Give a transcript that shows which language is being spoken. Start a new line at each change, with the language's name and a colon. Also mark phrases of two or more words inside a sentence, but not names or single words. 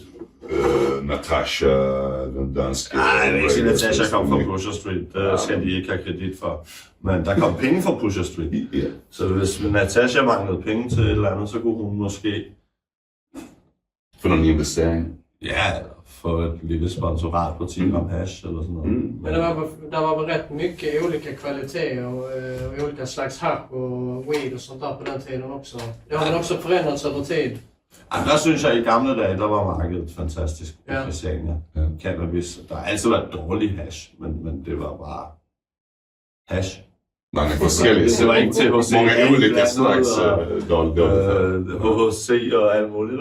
Danish: Natasha, den danske... Nej, jeg vil ikke sige, at Natasha kom fra Pusher Street. Det skal de ikke have kredit for. Men der kom penge fra Pusher Street. Så hvis Natasha manglede penge til et eller andet, så kunne hun måske... For nogle investering?
Swedish: Ja, for ett litet sponsorat på 10 gram hash eller sånt. Men det var rätt mycket olika kvaliteter och olika slags hasch och weed och sånt där på den tiden också. Det har väl också förändrats över tid.
Danish: Der synes jeg, i gamle dage, der var markedet fantastisk på Ja. Christiania. Cannabis. Der har altid været dårlig hash, men det var bare hash. Mange forskellige. Det var ikke THC.
Swedish: Mange olika slags dårligt.
Danish: HHC og alt muligt.